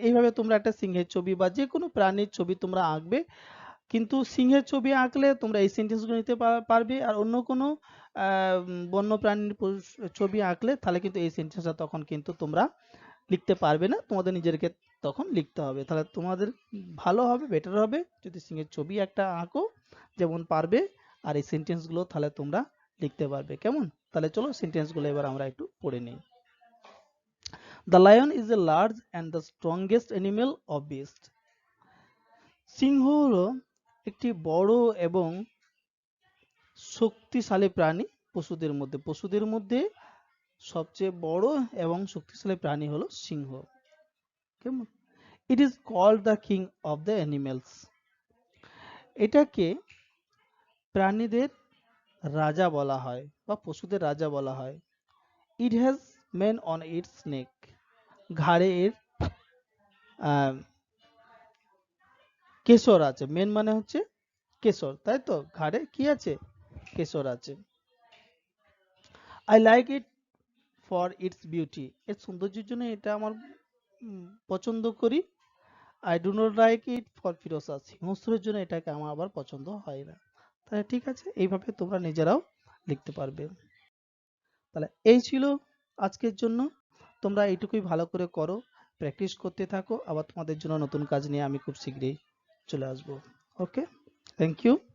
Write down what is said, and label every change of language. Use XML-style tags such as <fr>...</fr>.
<bn>এইভাবে তোমরা একটা সিংহের ছবি বা যে কোনো প্রাণীর ছবি তোমরা আঁকবে, কিন্তু সিংহের ছবি আঁকলে তোমরা এই সেন্টেন্সগুলো নিতে পারবে, আর অন্য কোনো বন্য প্রাণীর ছবি আঁকলে তাহলে কিন্তু এই সেন্টেন্সটা তখন কিন্তু তোমরা লিখতে পারবে না, তোমাদের নিজেদেরকে তখন লিখতে হবে। তাহলে তোমাদের ভালো হবে, বেটার হবে যদি সিংহের ছবি একটা আঁকো যেমন পারবে, আর এই সেন্টেন্সগুলো তাহলে তোমরা লিখতে পারবে। কেমন? তাহলে চলো সেন্টেন্সগুলো এবার আমরা একটু পড়ে নিই।</bn> <en>The lion is a large and the strongest animal of beast.</en> <bn>সিংহ হলো একটি বড় এবং শক্তিশালী প্রাণী পশুদের মধ্যে সবচেয়ে বড় এবং শক্তিশালী প্রাণী হলো সিংহ। কেমন?</bn> <en>It is called the king of the animals.</en> <bn>এটাকে প্রাণীদের রাজা বলা হয় বা পশুদের রাজা বলা হয়।</bn> <en>It has mane on its neck.</en> <bn>ঘাড়ে এর কেশর আছে। মেন মানে হচ্ছে কেশর, তাই তো? ঘাড়ে কি আছে? কেশর আছে।</bn> <en>I like it for its beauty.</en> <bn>এর সৌন্দর্যের জন্য এটা আমার পছন্দ করি।</bn> <en>I do not like it for ferocious.</en> <bn>হিংস্রের জন্য এটাকে আমার আবার পছন্দ হয় না। তাহলে ঠিক আছে, এইভাবে তোমরা নিজেরাও লিখতে পারবে। তাহলে এই ছিল আজকের জন্য। তোমরা এইটুকুই ভালো করে করো, প্র্যাকটিস করতে থাকো, আবার তোমাদের জন্য নতুন কাজ নিয়ে আমি খুব শীঘ্রই চলে আসবো।</bn> <en>Okay, thank you.</en>